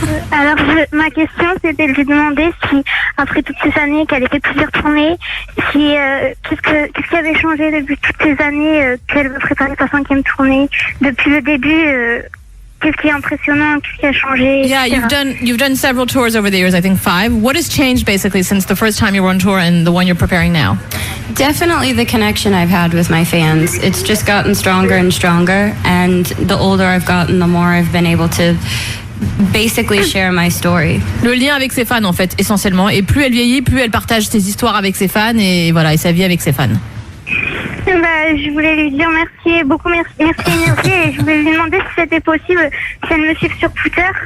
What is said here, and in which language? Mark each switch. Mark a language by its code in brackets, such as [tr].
[fr] Alors, ma question, c'était de lui demander si, après toutes ces années qu'elle ait fait plusieurs tournées, si, qu'est-ce qui avait changé depuis toutes ces années qu'elle veut préparer sa 5e tournée, depuis le début, qu'est-ce qui est impressionnant, qu'est-ce qui a changé, [en] Yeah, you've done several tours over the years, I think 5. What has changed basically since the first time you were on tour and the one you're preparing now? Definitely the connection I've had with my fans. It's just gotten stronger and stronger, and the older I've gotten, the more I've been able to basically share my story. [fr] Le lien avec ses fans en fait, essentiellement. Et plus elle vieillit, plus elle partage ses histoires avec ses fans et voilà, et sa vie avec ses fans. Je voulais lui dire merci beaucoup, merci et je voulais lui demander si c'était possible si elle me suive sur Twitter.